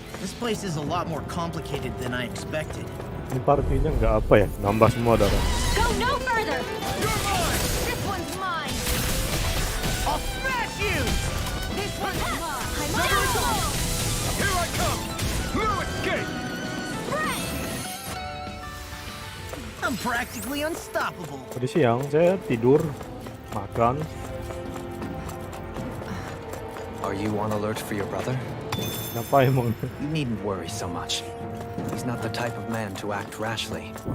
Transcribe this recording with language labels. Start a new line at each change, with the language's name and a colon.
English: This place is a lot more complicated than I expected.
Indonesian: Ini partinya nggak apa ya, nambah semua darah.
English: Go no further. You're mine. This one's mine. I'll smash you! This one's mine. I'm Here I come. No escape. I'm practically unstoppable.
Indonesian: Tadi siang saya tidur, makan.
English: Are you on alert for your brother?
Indonesian: Kenapa emang?
English: You needn't worry so much. He's not the type of man to act rashly.